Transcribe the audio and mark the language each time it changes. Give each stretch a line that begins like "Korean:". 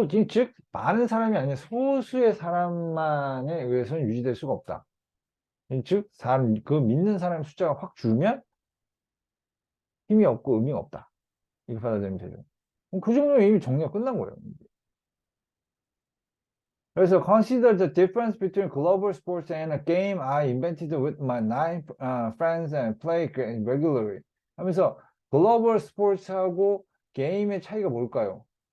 Korean: 즉 많은 사람이 아니라 소수의 사람만에 의해서는 유지될 수가 없다. 즉 사람 그 믿는 사람의 숫자가 확 줄면 힘이 없고 의미가 없다. 이렇게 받아들이면 되죠. 그 정도면 이미 정리가 끝난 거예요.
English: 그래서 consider the difference between global sports and a game I invented with my 9 friends and play regularly.
Korean: 하면서 글로벌 스포츠하고 게임의 차이가 뭘까요?